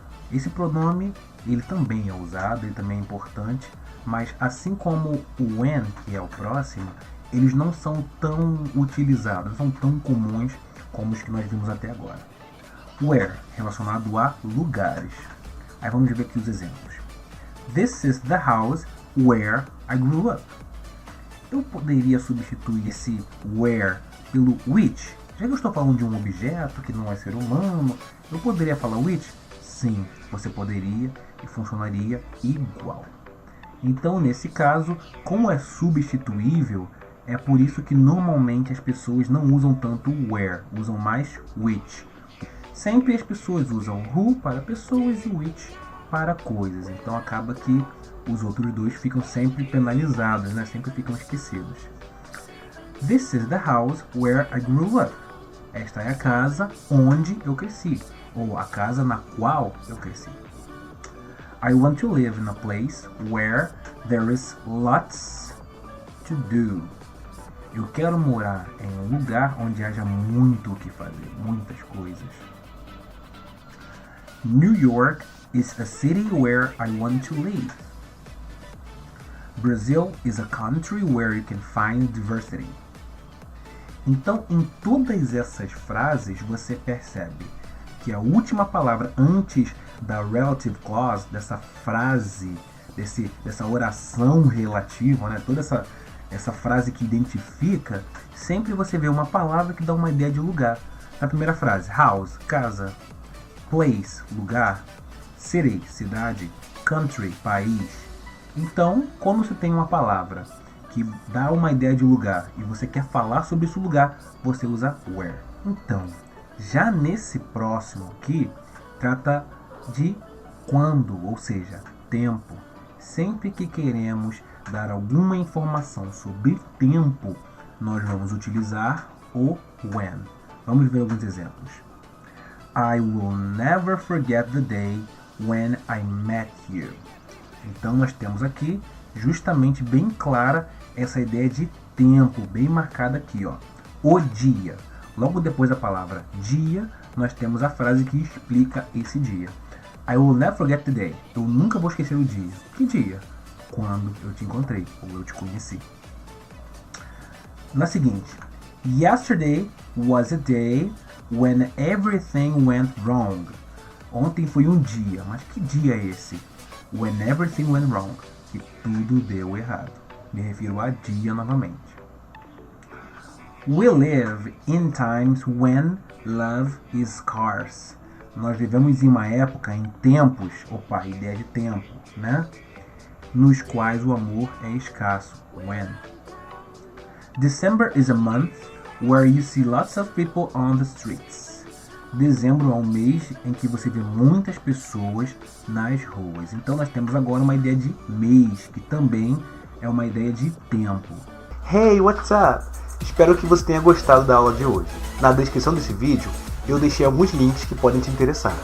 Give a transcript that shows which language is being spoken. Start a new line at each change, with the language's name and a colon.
Portuguese: Esse pronome, ele também é usado, ele também é importante, mas assim como o when, que é o próximo, eles não são tão utilizados, não são tão comuns como os que nós vimos até agora. Where, relacionado a lugares. Aí vamos ver aqui os exemplos.
English: This is the house where I grew up.
Portuguese: Eu poderia substituir esse where pelo which. Já que eu estou falando de um objeto que não é ser humano, eu poderia falar which? Sim, você poderia e funcionaria igual. Então, nesse caso, como é substituível, é por isso que normalmente as pessoas não usam tanto where, usam mais which. Sempre as pessoas usam who para pessoas e which para coisas. Então acaba que os outros dois ficam sempre penalizados, né? Sempre ficam esquecidos.
English: This is the house where I grew up.
Portuguese: Esta é a casa onde eu cresci, ou a casa na qual eu cresci.
English: I want to live in a place where there is lots to do.
Portuguese: Eu quero morar em um lugar onde haja muito o que fazer, muitas coisas.
English: New York is a city where I want to live. Brazil is a country where you can find diversity.
Portuguese: Então, em todas essas frases, você percebe que a última palavra antes da relative clause, dessa frase, dessa oração relativa, né? Toda essa frase que identifica, sempre você vê uma palavra que dá uma ideia de lugar. Na primeira frase, house, casa, place, lugar, city, cidade, country, país. Então, quando você tem uma palavra que dá uma ideia de lugar e você quer falar sobre esse lugar, você usa where. Então, já nesse próximo aqui, trata de quando, ou seja, tempo. Sempre que queremos dar alguma informação sobre tempo, nós vamos utilizar o when. Vamos ver alguns exemplos.
English: I will never forget the day when I met you.
Portuguese: Então nós temos aqui justamente bem clara essa ideia de tempo, bem marcada aqui, ó. O dia. Logo depois da palavra dia, nós temos a frase que explica esse dia.
English: I will never forget the day.
Portuguese: Eu nunca vou esquecer o dia. Que dia? Quando eu te encontrei, ou eu te conheci. Na seguinte.
English: Yesterday was a day when everything went wrong.
Portuguese: Ontem foi um dia, mas que dia é esse?
English: When everything went wrong.
Portuguese: Que tudo deu errado. Me refiro a dia novamente.
English: We live in times when love is scarce.
Portuguese: Nós vivemos em uma época, em tempos, ideia de tempo, né? Nos quais o amor é escasso.
English: When. December is a month where you see lots of people on the streets.
Portuguese: Dezembro é um mês em que você vê muitas pessoas nas ruas. Então nós temos agora uma ideia de mês, que também é uma ideia de tempo.
English: Hey, what's up?
Portuguese: Espero que você tenha gostado da aula de hoje. Na descrição desse vídeo, eu deixei alguns links que podem te interessar.